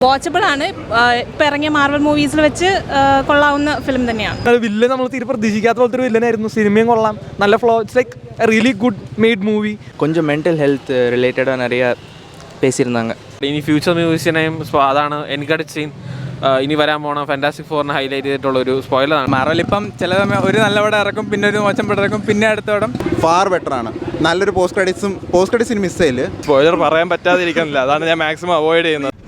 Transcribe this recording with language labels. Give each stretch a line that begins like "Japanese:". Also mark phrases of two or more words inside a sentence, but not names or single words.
Malayalam: വാച്ചബിൾ ആണ്. ഇപ്പം ഇറങ്ങിയ മാർവൽ മൂവീസിൽ വെച്ച് കൊള്ളാവുന്ന ഫിലിം തന്നെയാണ്. വില്ലൻ നമ്മൾ തീരെ പ്രതീക്ഷിക്കാത്ത പോലത്തെ ഒരു വില്ലനായിരുന്നു. സിനിമയും കൊള്ളാം, നല്ല ഫ്ലോ,
English: it's like really good made movie.
Tamil: கொஞ்சம்
English: mental health
Tamil: ரிலேட்டடாக நிறையா பேசியிருந்தாங்க.
Malayalam: ഇനി ഫ്യൂച്ചർ മ്യൂസിനെയും അതാണ് എനിക്കടിച്ച് സീൻ ഇനി വരാൻ പോണ ഫാന്റാസ്റ്റിക് ഫോറിനെ ഹൈലൈറ്റ് ചെയ്തിട്ടുള്ള ഒരു സ്പോയിലറാണ്. മാർവൽ ഇപ്പം ചില സമയം ഒരു നല്ല പടം ഇറക്കും, പിന്നെ ഒരു മോശം പടം ഇറക്കും, പിന്നെ അടുത്ത പടം
English: far better ആണ്.
Malayalam: നല്ലൊരു
English: post credits
Malayalam: മിസ് ചെയ്യില്ല. സ്പോയിലർ പറയാൻ പറ്റാതിരിക്കുന്നില്ല, അതാണ് ഞാൻ
English: maximum avoid
Malayalam: ചെയ്യുന്നത്.